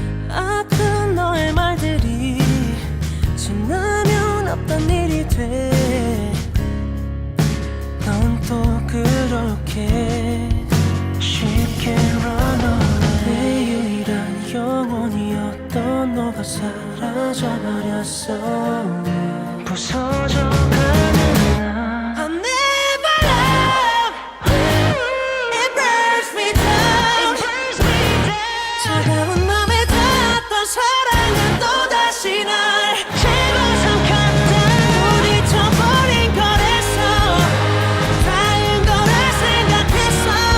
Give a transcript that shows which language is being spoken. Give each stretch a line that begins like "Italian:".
Korean: 아픈 너의 말들이 지나면 없던 일이 돼. 넌 또 그렇게 쉽게
English: run away.
Korean: 내 유일한 영혼이었던 너가 사라져버렸어. 부서져가는 나
English: I never love. It burns me down.
Korean: 차가운 맘에 닿았던 사랑은 또다시 날 집어삼켰다. 부딪혀버린 거래서 닿은 거라 생각했어.